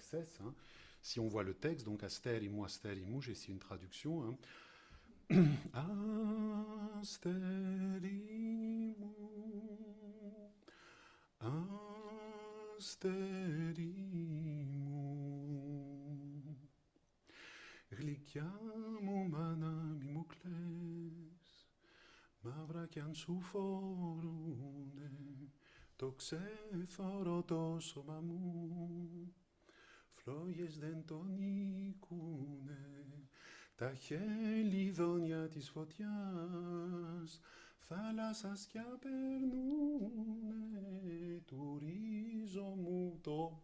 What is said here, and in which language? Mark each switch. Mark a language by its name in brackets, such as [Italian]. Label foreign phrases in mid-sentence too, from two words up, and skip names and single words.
[French] Si on voit le texte, donc Asterimu, Asterimu, j'ai ici une traduction. Asterimu, [Greek] γλυκιά μου μάνα μη μου κλαις, μαύρα κι αν σου φορούνε το ξέθωρο το σώμα μου, φλόγες δεν τον νικούνε, τα χελιδόνια της φωτιάς, θάλασσας κι απερνούνε του ρίζο μου το...